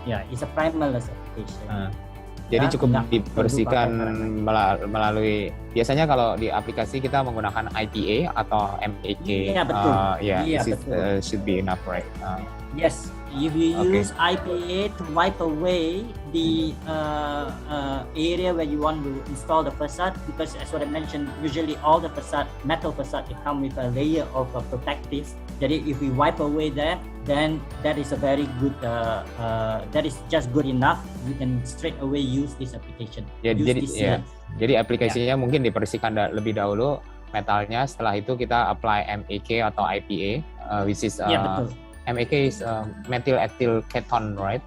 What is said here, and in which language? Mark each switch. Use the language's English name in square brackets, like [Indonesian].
[English] Ya, is a primerless application. [Indonesian] Jadi cukup dibersihkan melalui, biasanya kalau di aplikasi kita menggunakan IPA atau MAK. Iya betul. [English] Should be enough, right? Yes, if you use IPA to wipe away the area where you want to install the facade, because as what I mentioned, usually all the facade, metal facade, it come with a layer of protective. Jadi if we wipe away that, then that is a very good, that is just good enough. You can straight away use this application. [Indonesian] Jadi aplikasinya mungkin dibersihkan lebih dahulu metalnya, setelah itu kita apply MAK atau IPA, [English] which is [Indonesian] betul. [English] MAK is methyl ethyl ketone, right?